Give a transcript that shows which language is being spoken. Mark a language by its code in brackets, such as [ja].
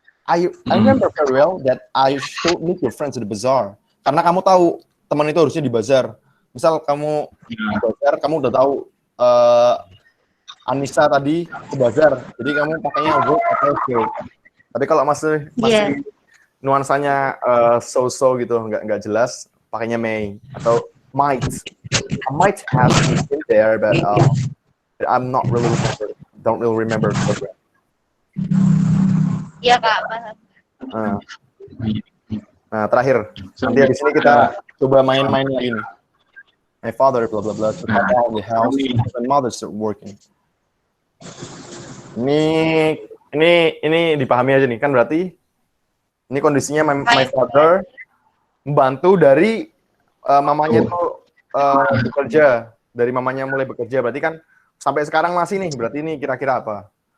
[en] I remember very well that I should meet your friends at the bazaar. [id] Karena kamu tahu teman itu harusnya di bazar. Misal kamu di bazar, kamu udah tahu Anissa tadi ke bazar, jadi kamu pakainya would atau should. Tapi kalau masih nuansanya so-so gitu, nggak jelas, pakainya may atau might. [en] I might have been there, but I'm not really don't really remember the program. [id] Iya Kak. Nah, terakhir, nanti di sini kita coba main-main lagi nih. [en] My father, blah blah blah, to help out the house, and mother start working. [id] Ini dipahami aja nih, kan berarti ini kondisinya my father membantu dari mamanya tuh bekerja, dari mamanya mulai bekerja, berarti kan sampai sekarang masih nih, berarti ini kira-kira apa?